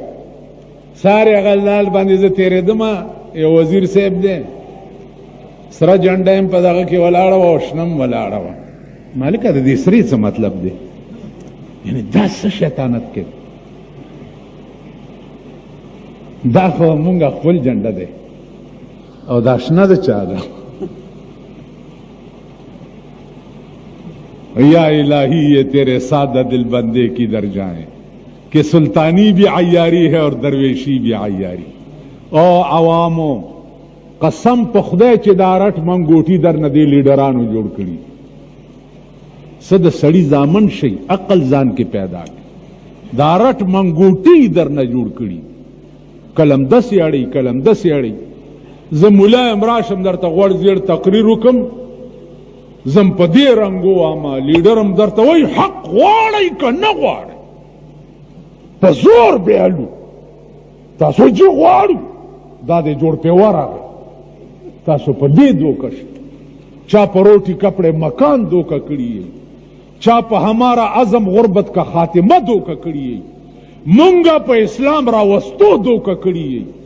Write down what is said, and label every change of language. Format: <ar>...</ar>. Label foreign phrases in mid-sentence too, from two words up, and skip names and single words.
<ps>سارې هغه لال باندې زه تېرېدم، یو وزیر صاحب دی سره جنډه یم په دغه کې ولاړه وه او شنه م ولاړه وه. مالکه د دې سرې څه مطلب دی؟ یعنې دا څه شیطانت کوي؟ دا خو مونږ خپل جنډه دی او دا شنه د چا ده؟</ps> <ur>یا الہی یہ تیرے سادہ دل بندے کی در جائیں کہ سلطانی بھی عیاری ہے اور درویشی بھی عیاری.</ur> <ps>او عوامو قسم په خدای چې دا رټ منګوټي در نه دی لیډرانو جوړ کړي. څه د سړي زامن شي عقل ځان کې پیدا کړي. دا رټ منګوټي در نه جوړ کړي. کلم دسې اړی کلم دسې اړی. زه ملا یم راشم درته غوړ زیړ تقریر وکم، زم په دې رنګو واما لیډرم درته وایي حق غواړئ که نه غواړئ، په زور بیالو. تاسو چې غواړو دا دې جوړ پې ورغی. تاسو په دې دوکه شئ. چا په</ps> <ur>روټي کپڑے مکان</ur> <ps>دوکه کړي یې، چا په</ps> <ur>ہمارا عزم غربت کا خاتمه</ur> <ps>دوکه کړي یې، مونږه په اسلام راوستو دوکه کړي یې.</ps>